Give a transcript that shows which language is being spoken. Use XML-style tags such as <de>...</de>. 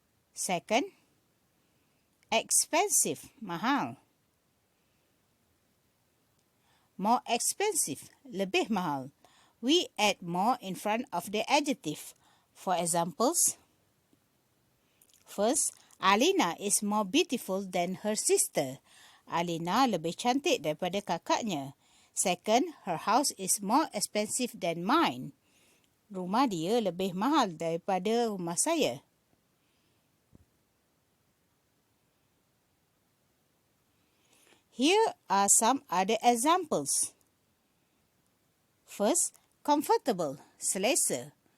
<en>Second, expensive,</en> <ms>mahal.</ms> <en>More expensive,</en> <ms>lebih mahal.</ms> <en>We add more in front of the adjective. For examples, first, Alina is more beautiful than her sister.</en> <ms>Alina lebih cantik daripada kakaknya.</ms> <en>Second, her house is more expensive than mine.</en> <ms>Rumah dia lebih mahal daripada rumah saya.</ms> <en>Here are some other examples. First, comfortable,</en> <ms>selesa.</ms>